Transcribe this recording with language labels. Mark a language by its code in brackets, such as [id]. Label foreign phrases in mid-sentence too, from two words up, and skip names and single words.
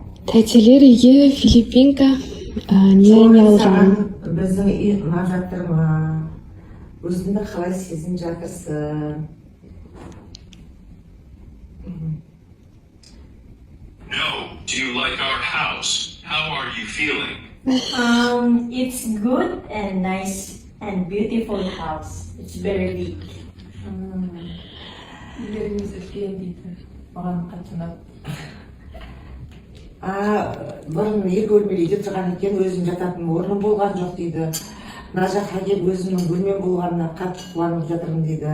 [kk] Тәтелер үйге Филиппинка не алған? Біздің үй ұнап жатыр ма? Өзіңді қалай сезініп жатырсың? [en] No, do you like our house? How are you feeling? It's good and nice and beautiful house. It's very big. [kk] Үйлеріңіз үлкен дейді. Маған қатты ұнап. Бұрын екі бөлмелі үйде тұрған екен, өзім жататын орным болған жоқ дейді. Мына жаққа келіп өзімнің бөлмем болғанына қатты қуанып жатырмын дейді.